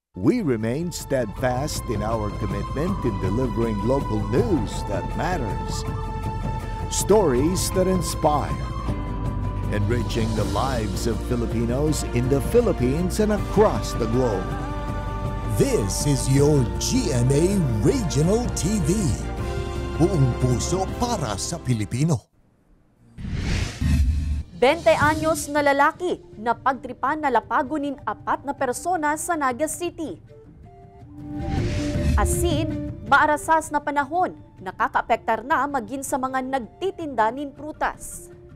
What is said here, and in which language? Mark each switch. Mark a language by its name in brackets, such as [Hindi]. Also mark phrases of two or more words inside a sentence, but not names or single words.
[English] We remain steadfast in our commitment in delivering local news that matters. Stories that inspire. Enriching the lives of Filipinos in the Philippines and across the globe. This is your GMA Regional TV. [Filipino] Buong puso para sa Pilipino. [Bikol] 20 anyos na lalaki na pagtripan na lapagunin 4 na persona sa Naga City. Asin, maarasas na panahon, nakakaapektar na maging sa mga nagtitinda nin prutas.